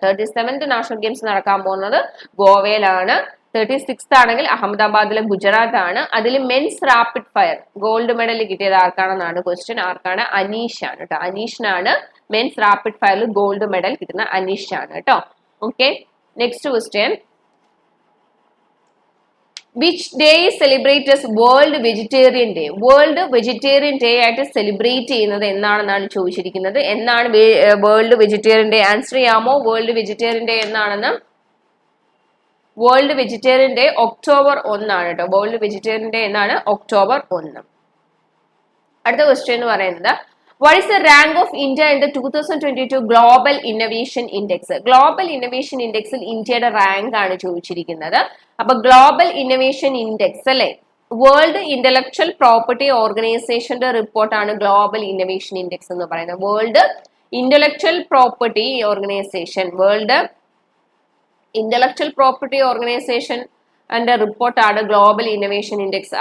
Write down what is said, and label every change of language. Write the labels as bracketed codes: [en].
[ml] 37th national games നടക്കാൻ പോകുന്നത് ഗോവയിലാണ്. 36th ആണെങ്കിൽ അഹമ്മദാബാദിലെ ഗുജറാത്ത് ആണ്. അതിൽ men's rapid fire gold medal കിട്ടിയത് ആർക്കാണെന്നാണ് ക്വസ്റ്റ്യൻ. ആർക്കാണ്? അനീഷാണ് കേട്ടോ. അനീഷിനാണ് മെൻസ് റാപ്പിഡ് ഫയറിൽ ഗോൾഡ് മെഡൽ കിട്ടുന്ന അനീഷാണ് കേട്ടോ. Okay, next question. [en] Which day is celebrated as World Vegetarian Day? [ml] World vegetarian day ആയിട്ട് സെലിബ്രേറ്റ് ചെയ്യുന്നത് എന്നാണെന്നാണ് ചോദിച്ചിരിക്കുന്നത്. എന്നാണ് വേൾഡ് വെജിറ്റേറിയൻ ഡേ? ആൻസർ ചെയ്യാമോ? വേൾഡ് വെജിറ്റേറിയൻ ഡേ എന്നാണെന്ന്? വേൾഡ് വെജിറ്റേറിയൻ ഡേ October 1 ആണ് കേട്ടോ. വേൾഡ് വെജിറ്റേറിയൻ ഡേ എന്നാണ് October 1. അടുത്ത ക്വസ്റ്റ്യൻ എന്ന് പറയുന്നത്, [en] what is the rank of India in the 2022 Global Innovation Index? [ml] Global innovation ഇൻഡെക്സിൽ ഇന്ത്യയുടെ റാങ്ക് ആണ് ചോദിച്ചിരിക്കുന്നത്. അപ്പൊ ഗ്ലോബൽ ഇന്നോവേഷൻ ഇൻഡെക്സ് അല്ലെ, വേൾഡ് ഇന്റലക്ച്വൽ പ്രോപ്പർട്ടി ഓർഗനൈസേഷന്റെ റിപ്പോർട്ടാണ് ഗ്ലോബൽ ഇന്നോവേഷൻ ഇൻഡെക്സ് എന്ന് പറയുന്നത്. World intellectual property organisation, world intellectual property organisation അതിന്റെ റിപ്പോർട്ടാണ് ഗ്ലോബൽ ഇന്നോവേഷൻ ഇൻഡെക്സ്.